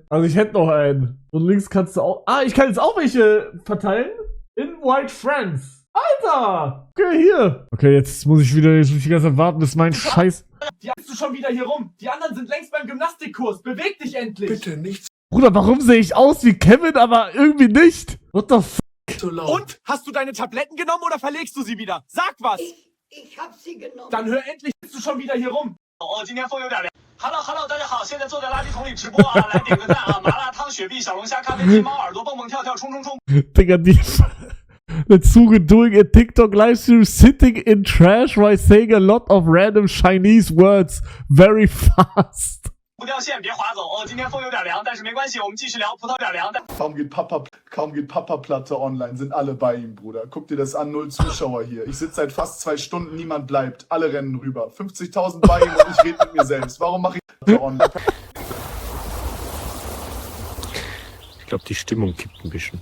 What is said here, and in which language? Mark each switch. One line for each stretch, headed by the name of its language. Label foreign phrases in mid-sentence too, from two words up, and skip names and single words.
German: Also ich hätte noch einen. Und links kannst du auch, ich kann jetzt auch welche verteilen.
English: Invite Friends.
German: Alter! Okay, hier. Okay, jetzt muss ich die ganze Zeit warten, bis mein Scheiß... Die hast du schon wieder hier rum. Die anderen sind längst beim Gymnastikkurs. Beweg dich endlich. Bitte nicht Bruder, warum sehe ich aus wie Kevin, aber irgendwie nicht?
English: What the f***?
German: so laut. Und? Hast du deine Tabletten genommen oder verlegst du sie wieder? Sag was! Ich hab sie genommen. Dann hör endlich, bist du schon wieder hier rum.
Chinese: Oh, 今天风有点凉。Hello， 大家好，现在坐在垃圾桶里直播啊，来点个赞啊！麻辣烫、雪碧、小龙虾、咖啡鸡、猫耳朵、蹦蹦跳跳、冲冲冲。
German: Digga, der Zuge
English: doing a TikTok livestream sitting in trash while saying a lot of random Chinese words very fast.
Chinese: 不掉线，别划走哦。今天风有点凉，但是没关系，我们继续聊。葡萄有点凉，但
German: Kaum geht Papa-Platte online, sind alle bei ihm, Bruder. Guck dir das an, 0 Zuschauer hier. Ich sitze seit fast 2 Stunden, niemand bleibt. Alle rennen rüber. 50.000 bei ihm und ich rede mit mir selbst. Warum mache ich Platte online? Ich glaube, die Stimmung kippt ein bisschen.